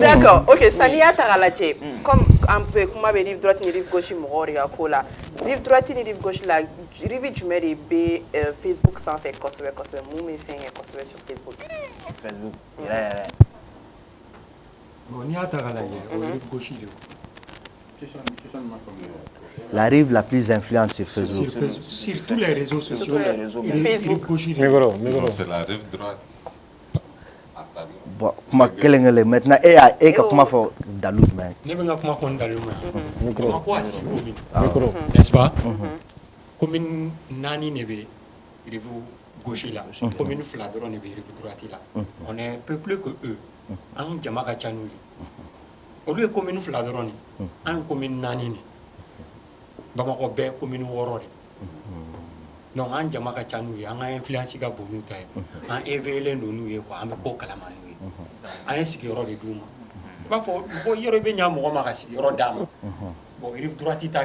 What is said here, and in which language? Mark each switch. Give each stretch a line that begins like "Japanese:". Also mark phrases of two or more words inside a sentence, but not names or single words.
French: d'accord ok
Bambara: sani y'a ta k'a lajɛ comme an bɛ kuma bɛ
French: rive droite
Bambara: ni
French: rive gauche
Bambara: mɔgɔw de ka ko la
French: rive droite
Bambara: ni
French: rive gauche
Bambara: la rive jumɛn de bɛ Facebook sanfɛ kosɛbɛ kosɛbɛ mun bɛ fɛn kɛ kosɛbɛ
French: sur Facebook
Bambara: bon n'i y'a ta k'a lajɛ o ye
French: rive gauche
Bambara: de
French: la rive la plus influente sur Facebook sur tous les réseaux sociaux Facebook micro c'est la rive droite
Bambara: bon kuma kelen maintenant e ka kuma fɔ dalu jumɛn ne bɛ n ka kuma fɔ n dalu ma kuma ko a
French: si commune n'est-ce pas commune
Bambara: naani de bɛ
French: rive gauche
Bambara: la commune fila dɔrɔn de bɛ
French: rive droite
Bambara: la
French: on est peu plus que eux
Bambara: an jama ka ca n'u ye olu ye commune fila dɔrɔn de an ye commune naani de Bamakɔ bɛɛ commune 6 de donc an jama ka ca n'u ye an ka influence ka bon n'u ta ye an éveillé don n'u ye quoi an bɛ ko kalama n'u ye an ye sigiyɔrɔ de d'u ma i b'a fɔ ko yɔrɔ bɛ ɲa mɔgɔ ma ka sigiyɔrɔ d'a ma bon
French: rive droite
Bambara: ta